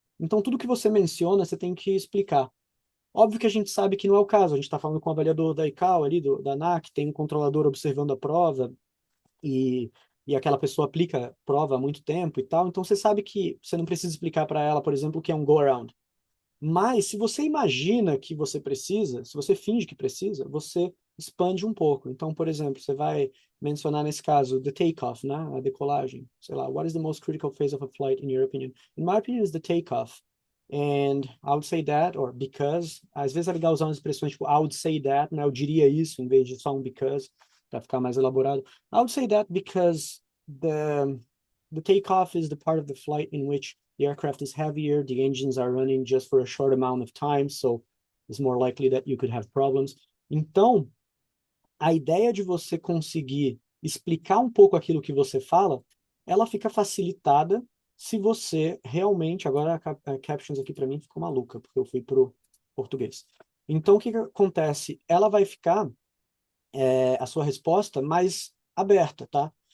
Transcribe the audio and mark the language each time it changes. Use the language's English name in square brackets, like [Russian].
[Portuguese] Então, tudo que você menciona, você tem que explicar. Óbvio que a gente sabe que não é o caso, a gente está falando com o avaliador da ICAO ali, da ANAC, tem um controlador observando a prova, e, e aquela pessoa aplica prova há muito tempo e tal, então você sabe que você não precisa explicar para ela, por exemplo, o que é um go-around. Mas se você imagina que você precisa, se você finge que precisa, você expande um pouco. Então, por exemplo, você vai mencionar nesse caso the takeoff, né? A decolagem. Sei lá, [English] what is the most critical phase of a flight in your opinion? In my opinion, is the takeoff. And I would say that, or because. [Portuguese] Às vezes é legal usar umas expressões tipo [English] I would say that, [Portuguese] né? Eu diria isso em vez de só um because, para ficar mais elaborado. [English] I would say that because the takeoff is the part of the flight in which the aircraft is heavier, the engines are running just for a short amount of time, so it's more likely that you could have problems. [Portuguese] Então, a ideia de você conseguir explicar um pouco aquilo que você fala, ela fica facilitada se você realmente, agora a captions aqui para mim ficou maluca, porque eu fui pro português. Então, o que acontece? Ela vai ficar, a sua resposta mais aberta, tá?